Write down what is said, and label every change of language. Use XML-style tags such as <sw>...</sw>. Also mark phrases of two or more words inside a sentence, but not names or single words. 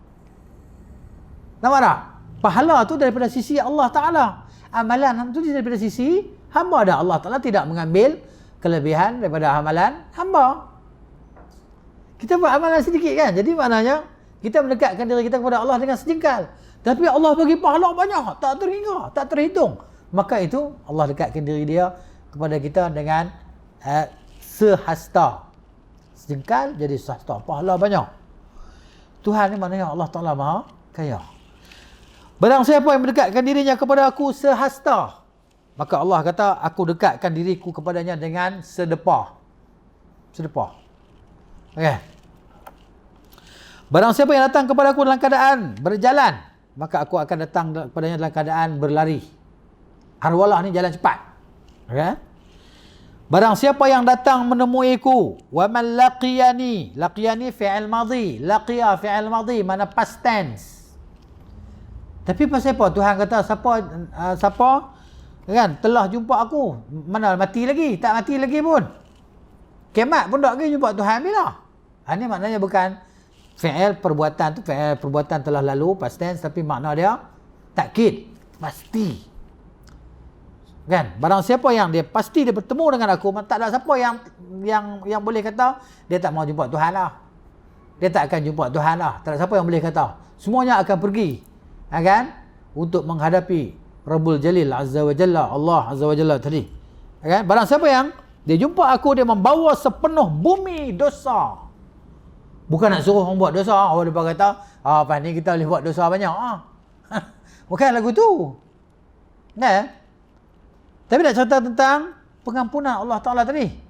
<ms>Nampak tak? Pahala tu daripada sisi Allah Ta'ala. Amalan tu daripada sisi hamba dah. Allah Ta'ala tidak mengambil kelebihan daripada amalan hamba. Kita buat amalan sedikit kan. Jadi maknanya kita mendekatkan diri kita kepada Allah dengan sejengkal. Tapi Allah bagi pahala banyak. Tak terhingga, tak terhitung. Maka itu Allah dekatkan diri dia kepada kita dengan sehasta. Sejengkal jadi sehasta. Pahala banyak. Tuhan ni maknanya Allah Ta'ala Maha Kaya. Barang siapa yang mendekatkan dirinya kepada aku sehasta, maka Allah kata aku dekatkan diriku kepadanya dengan sedepah. Sedepah. Okey. Barang siapa yang datang kepada aku dalam keadaan berjalan, maka aku akan datang kepadanya dalam keadaan berlari. Harwalah ni jalan cepat. Okey. Barang siapa yang datang menemuiku,</ms> <ar>ومن لقيني، لقيني فعل ماضي، لقي فعل ماضي,</ar> <ms>mana</ms> <en>past tense.</en> <ms>Tapi pasal apa Tuhan kata siapa kan telah jumpa aku, mana mati lagi, tak mati lagi pun. Kiamat pun tak lagi jumpa Tuhan bila. Ini maknanya bukan fi'il perbuatan tu, fi'il perbuatan telah lalu</ms> <en>past tense,</en> <ms>tapi makna dia takkid, pasti. Kan? Barang siapa yang dia pasti dia bertemu dengan aku, tak ada siapa yang boleh kata dia tak mau jumpa Tuhan lah. Dia tak akan jumpa Tuhan lah. Tak ada siapa yang boleh kata. Semuanya akan pergi, kan? Untuk menghadapi</ms> <ar>رب الجليل عز وجل, الله عز وجل</ar> <ms>tadi. Kan? Barang siapa yang dia jumpa aku, dia membawa sepenuh bumi dosa. Bukan nak suruh orang buat dosa. Orang depan kata, apa ni kita boleh buat dosa banyak. Bukan lagu tu. Kan? Tapi nak cerita tentang pengampunan Allah Ta'ala tadi.</ms>